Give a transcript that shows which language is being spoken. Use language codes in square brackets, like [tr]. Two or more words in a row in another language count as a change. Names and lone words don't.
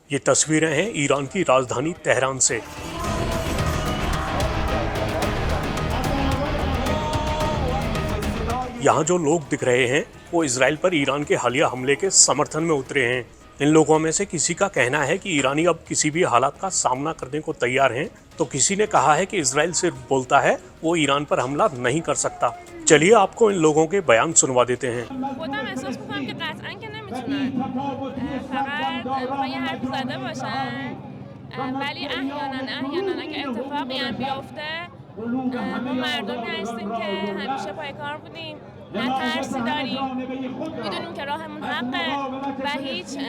[hi] ये तस्वीरें हैं ईरान की राजधानी तेहरान से। यहाँ जो लोग दिख रहे हैं वो इजराइल पर ईरान के हालिया हमले के समर्थन में उतरे हैं। इन लोगों में से किसी का कहना है कि ईरानी अब किसी भी हालात का सामना करने को तैयार हैं, तो किसी ने कहा है कि इजराइल सिर्फ बोलता है, वो ईरान पर हमला नहीं कर सकता। चलिए आपको इन लोगों के बयान सुनवा देते हैं। [fa] ولی احیانا اگه اتفاقی هم بیفته ما مردمی هستیم که همیشه پای کار بودیم، نه ترسی داریم، میدونیم که راهمون حقه و هیچ